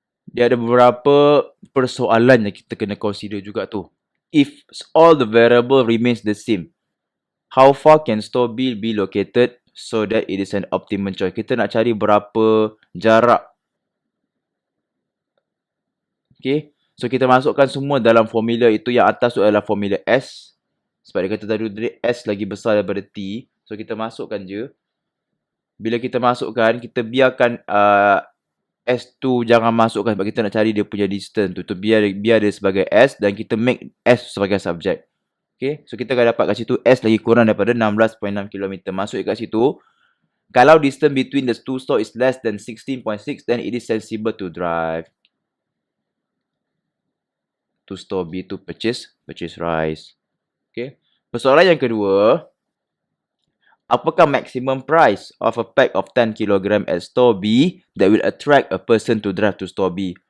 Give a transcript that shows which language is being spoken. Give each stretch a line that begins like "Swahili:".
Malay: Dia ada beberapa persoalan yang kita kena consider juga tu.
English: If all the variable remains the same, how far can store B be located so that it is an optimum choice?
Malay: Kita nak cari berapa jarak. Okay. So, kita masukkan semua dalam formula itu. Yang atas tu adalah formula S. Sebab dia kata tadi S lagi besar daripada T. So, kita masukkan je. Bila kita masukkan, kita biarkan S tu jangan masukkan sebab kita nak cari dia punya distance tu. Biar dia sebagai S dan kita make S sebagai subjek. Okay. So, kita akan dapat kat situ S lagi kurang daripada 16.6 km. Masuk kat situ.
English: Kalau distance between the two store is less than 16.6, then it is sensible to drive to store B to purchase rice.
Malay: Okay. Persoalan yang kedua, apakah
English: maximum price of a pack of 10 kg at store B that will attract a person to drive to store B?